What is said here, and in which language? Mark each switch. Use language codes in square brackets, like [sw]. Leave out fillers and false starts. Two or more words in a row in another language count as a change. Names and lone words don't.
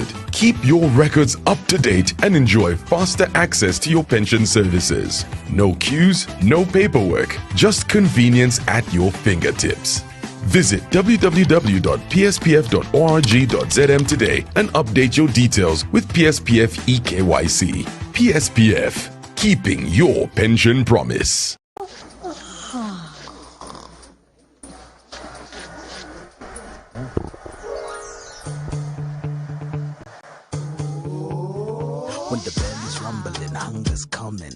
[en] Keep your records up to date and enjoy faster access to your pension services. No queues, no paperwork, just convenience at your fingertips. Visit www.pspf.org.zm today and update your details with PSPF eKYC. PSPF. Keeping your pension promise. When the belly's rumbling, hunger's coming.